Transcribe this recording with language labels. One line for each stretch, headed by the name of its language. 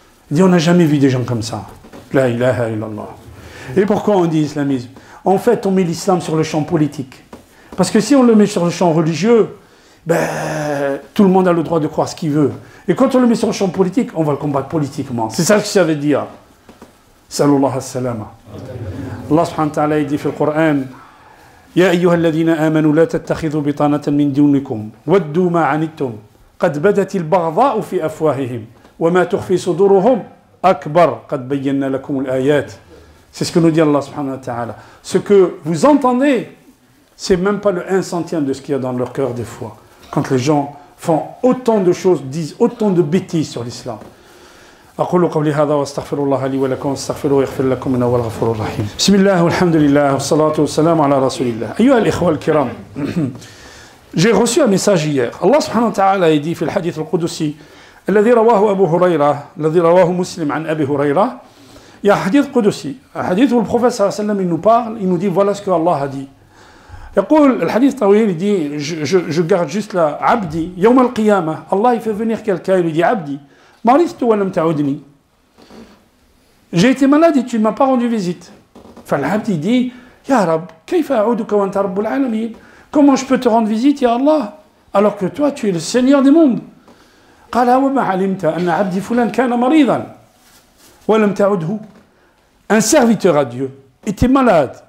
French: Il dit, on n'a jamais vu des gens comme ça.
Arabic: La ilaha illallah.
French: Et pourquoi on dit islamisme? En fait, on met l'islam sur le champ politique. Parce que si on le met sur le champ religieux, ben, tout le monde a le droit de croire ce qu'il veut. Et quand on le met sur le champ politique, on va le combattre politiquement. C'est ça que ça veut dire.
Arabic: Sallallahu alayhi wa sallam.
French: Allah subhanahu wa ta'ala dit dans le Coran,
Arabic: يا أيها الذين آمنوا لا تتخذوا بطانة من دونكم ودوا ما عنتم قد بدت البغضاء في أفواههم وما تخفي صدورهم أكبر قد بينا لكم الآيات.
French: C'est ce que nous dit Allah subhanahu wa ta'ala. Ce que vous entendez, c'est même pas le 1 centième de ce qu'il y a dans leur cœur des fois. Quand les gens font autant de choses, disent autant de bêtises sur l'islam.
Arabic: أقول قولي هذا واستغفر الله لي ولكم واستغفروه يغفر لكم إنه هو الغفور الرحيم. بسم الله والحمد لله والصلاة والسلام على رسول الله. أيها الإخوة الكرام.
French: J'ai reçu un message hier. Allah subhanahu wa ta'ala a dit
Arabic: في الحديث القدسي الذي رواه أبو هريرة الذي رواه مسلم عن أبي هريرة.
French: Il y a un hadith قدسي. Un hadith où le prophète
Arabic: صلى الله عليه وسلم
French: il nous parle, il nous dit voilà ce que Allah a dit.
Arabic: يقول الحديث طويل,
French: il dit je garde juste là
Arabic: عبدي يوم القيامة.
French: Allah il fait venir quelqu'un, il lui dit
Arabic: عبدي مرضت ولم تعودني.
French: J'ai été malade et tu ne m'as pas rendu visite.
Arabic: فالعبد
French: il dit
Arabic: يا رب كيف أعودك وأنت رب العالمين.
French: Comment je peux te rendre visite
Arabic: يا Allah
French: alors que toi tu es le Seigneur des mondes.
Arabic: قال وما علمت أن عبدي فلان كان مريضا ولم تعده.
French: Un serviteur à Dieu était malade.